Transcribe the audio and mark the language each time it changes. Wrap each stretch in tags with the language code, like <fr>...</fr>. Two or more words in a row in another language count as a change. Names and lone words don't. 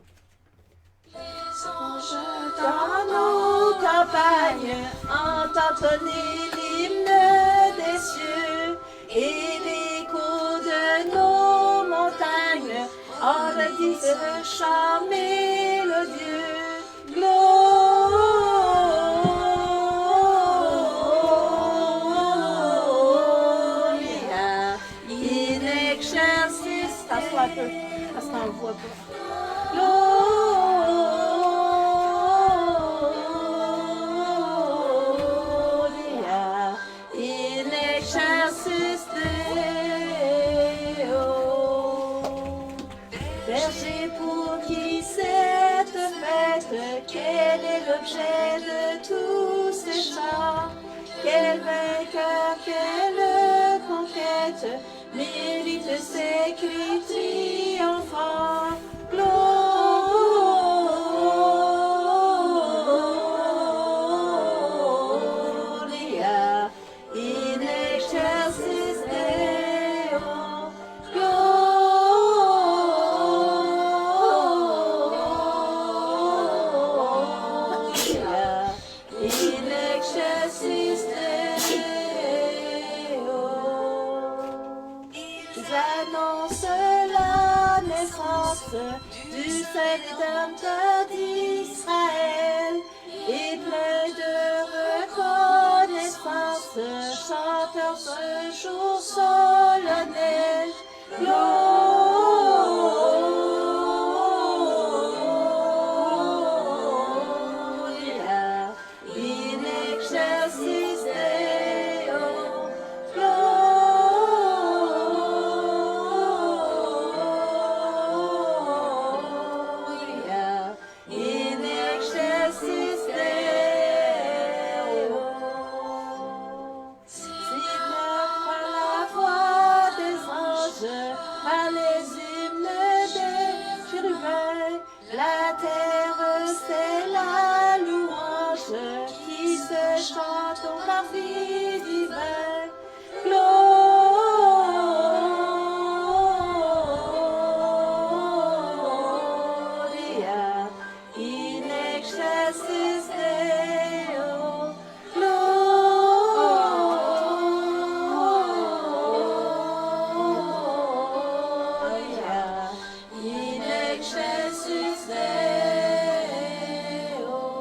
<fr>dans nos campagnes, entendez l'hymne des cieux et l'écho de nos montagnes. En redisent chant mélodieux.</fr> <la>Gloria in excelsis.</la> <fr>Assois un peu, parce qu'on ne voit pas.</fr> <la>Gloria in excelsis Deo.</la> <fr>Berger pour qui cette fête, quel est l'objet de tous ces chants? Quel vainqueur, quelle conquête mérite ces cris triomphants?</fr> <la>Gloria in excelsis Deo. Gloria in excelsis Deo.</la> <fr>Ils annoncent la naissance du Saint Rédempteur d'Israël et plein de reconnaissance, chantant ce jour solennel.</fr> <la>Gloria in excelsis Deo. Gloria in excelsis Deo.</la> <fr>Seigneur, par la voix des anges, par les hymnes des chérubins, la terre c'est la louange qui se chante au parvis divin.</fr> <la>Gloria in excelsis Deo. Gloria in excelsis Deo.</la>